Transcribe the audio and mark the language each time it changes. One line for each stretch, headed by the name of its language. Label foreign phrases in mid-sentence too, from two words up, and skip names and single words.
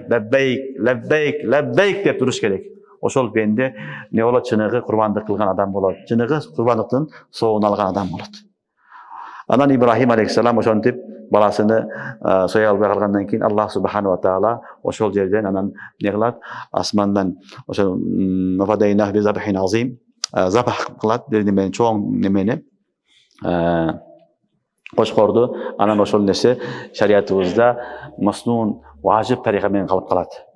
Kyrgyz: Лаббейк, лаббейк, лаббейк деп туруш керек. Ошол бенде не болот? Чыныгы курбандык кылган адам болот. Чыныгы курбандыктын соогун алган адам болот. Анан Ибрахим алейхиссалам ошентип баласыны соя албай калгандан кийин Аллах
Arabic: سبحانه وتعالى
Kyrgyz: ошол жерден анан не кылат? Асмандан ошо
Arabic: وفديناه بذبح عظيم
Kyrgyz: забах кылат, менен чоң немени кошкорду. Анан ошол нерсе шариятыбызда маснун важип тарика менен калып калат.